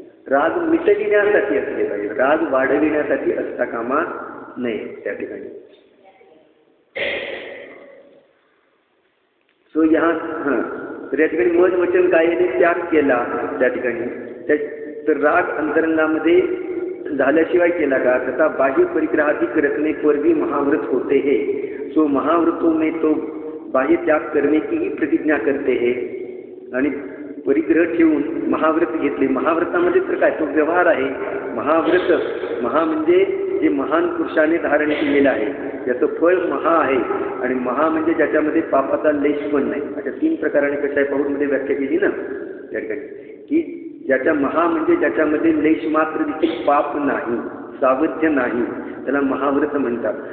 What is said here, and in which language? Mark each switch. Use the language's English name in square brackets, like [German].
[Marathi] राग मिटविण्यासाठी असले पाहिजे, राग वाढविण्यासाठी असता कामा नाही. त्या ठिकाणी तर या ठिकाणी मन वचन कायेने त्याग केला त्या ठिकाणी तर राग अंतरंगामध्ये झाल्याशिवाय केला का? [Hindi] तथा बाह्य परिग्रहाधिक रखने पर भी महाव्रत होते है. सो महाव्रतों में तो बाह्य त्याग करने की ही प्रतिज्ञा करते है. [Marathi] आणि परिग्रह ठेवून महाव्रत घेतले. महाव्रतामध्ये तर काय तो व्यवहार आहे. महाव्रत महा म्हणजे जे महान पुरुषाने धारण केलेलं आहे त्याचं फळ महा आहे. आणि महा म्हणजे ज्याच्यामध्ये पापाचा लेश पण नाही. अशा 3 प्रकाराने कशा पाहूनमध्ये व्याख्या केली ना त्या ठिकाणी की ज्याच्या महा म्हणजे ज्याच्यामध्ये लेश मात्र देखील पाप नाही, सावध्य नाही, त्याला महाव्रत म्हणतात.